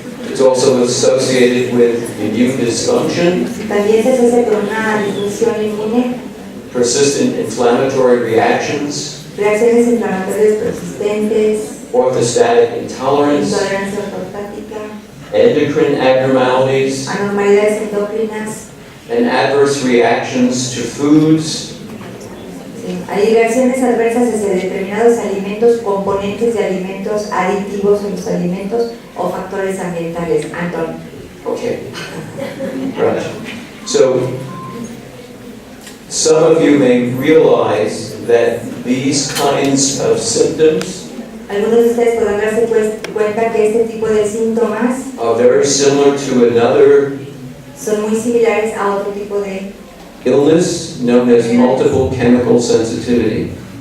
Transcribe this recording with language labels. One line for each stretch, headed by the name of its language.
English: It's also associated with immune dysfunction,
Spanish: también se asocia con una disfunción inmune,
English: persistent inflammatory reactions,
Spanish: reacciones inflamatorias persistentes,
English: orthostatic intolerance,
Spanish: intolerancia ortostática,
English: endocrine abnormalities,
Spanish: anormalidades endocrinas.
English: and adverse reactions to foods,
Spanish: Sí, hay reacciones adversas hacia determinados alimentos, componentes de alimentos, aditivos en los alimentos o factores ambientales.
English: Anton. okay, right. So, some of you may realize that these kinds of symptoms
Spanish: Algunos de ustedes podrán darse cuenta que este tipo de síntomas
English: are very similar to another
Spanish: son muy similares a otro tipo de
English: illness known as multiple chemical sensitivity.